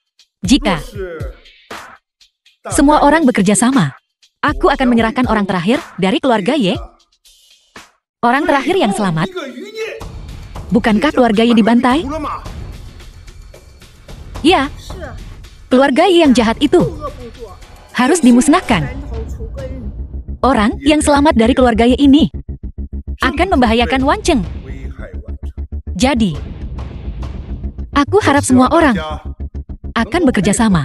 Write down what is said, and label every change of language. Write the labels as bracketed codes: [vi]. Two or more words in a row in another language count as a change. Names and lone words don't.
[id] Jika Semua orang bekerja sama. Aku akan menyerahkan orang terakhir dari keluarga Ye. Orang terakhir yang selamat. Bukankah keluarga Ye dibantai? Ya, [zh] 是 [id] keluarga Ye yang jahat itu [zh] 恶部落 [id] harus dimusnahkan. [zh] 源头除根。 [id] Orang yang selamat dari keluarga Ye ini akan membahayakan Wan Cheng. Jadi, aku harap semua orang akan bekerja sama.